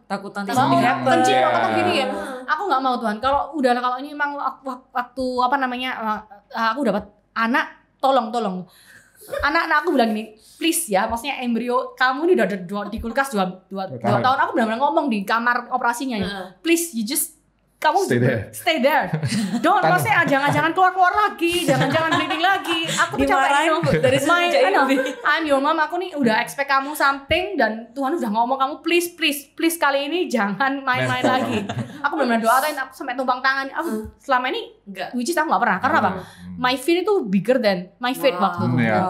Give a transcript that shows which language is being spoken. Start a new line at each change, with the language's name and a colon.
Indonesian: nanti kencing atau gini ya. Aku nggak mau Tuhan. Kalau ini emang waktu aku dapat anak, tolong. Anak aku bilang gini, please ya, maksudnya embrio kamu ini udah di kulkas 2 tahun. Aku benar-benar ngomong di kamar operasinya ya.
English: Please you just
Indonesian: kamu
English: stay there. Don't,
Indonesian: maksudnya jangan keluar lagi, jangan bleeding lagi. Aku tuh capek dari
English: I'm your mom.
Indonesian: Aku nih udah expect kamu something dan Tuhan udah ngomong kamu please kali ini jangan main-main lagi. Aku benar-benar doain, aku sampai tumpang tangan. Aku selama ini
English: which is
Indonesian: aku nggak pernah. Karena apa?
English: My fear itu bigger than my faith
Indonesian: waktu itu.